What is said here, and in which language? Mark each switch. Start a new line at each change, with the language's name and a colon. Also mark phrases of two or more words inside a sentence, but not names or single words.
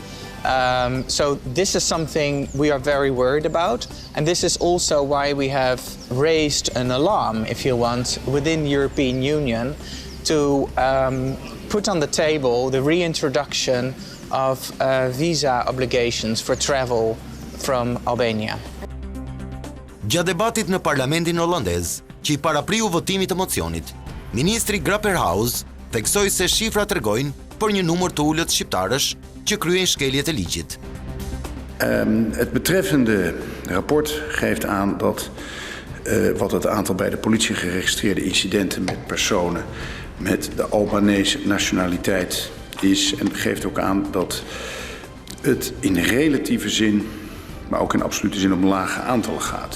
English: So this is something we are very worried about, and this is also why we have raised an alarm, if you want, within European Union to put on the table the reintroduction of visa obligations for travel from Albania.
Albanian: Gjatë debatit në parlamentin holandez, që I parapriu votimit të mocionit, ministri Grapperhaus theksoi se shifrat tregojnë për një numër të ulët shqiptarësh që kryejnë shkeljet e ligjit.
Dutch: Het betreffende rapport geeft aan dat wat het aantal bij de politie geregistreerde incidenten met personen met de Albanese nationaliteit is. En geeft ook aan dat het in relatieve zin, maar ook in absolute zin om lage aantallen gaat.